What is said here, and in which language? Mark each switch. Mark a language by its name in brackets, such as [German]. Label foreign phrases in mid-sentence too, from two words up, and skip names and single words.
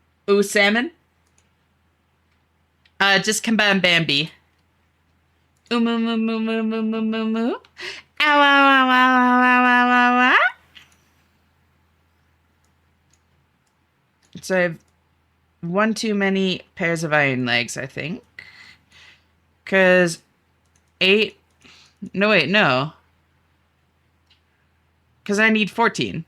[English] Ooh, salmon. Just combine Bambi. Ooh, moo, moo, moo, moo, moo, moo, moo, moo. Ow, ow, ow, ow, ow, ow, ow, ow, ow. So I have one too many pairs of iron legs, I think. Because 8... No, wait, no. Because I need 14.